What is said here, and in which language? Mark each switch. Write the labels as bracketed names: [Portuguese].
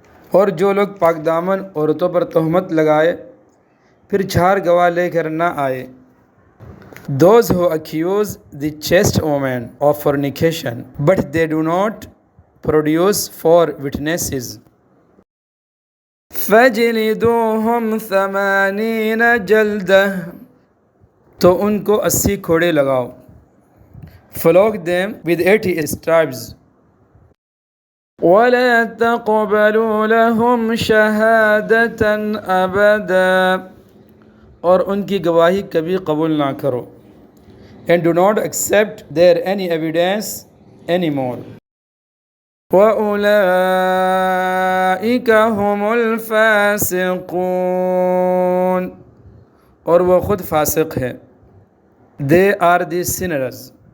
[Urdu] اور جو لوگ پاک دامن عورتوں پر تہمت لگائے پھر 4 گواہ لے کر نہ آئے. [English] Those who accuse the chaste woman of fornication but they do not produce 4 witnesses. [Arabic] فَجْلِدُوهُمْ 80 جَلْدَةً. [Urdu] تو ان کو 80 کوڑے لگاؤ. [English] Flog them with 80 stripes. [Arabic] وَلَا تَقْبَلُوا لَهُمْ شَهَادَةً أَبَدًا. [Urdu] اور ان کی گواہی کبھی قبول نہ کرو. [English] And do not accept their any evidence anymore. [Arabic] وَأُولَئِكَ هُمُ الْفَاسِقُونَ. [Urdu] اور وہ خود فاسق ہیں. [English] They are the sinners.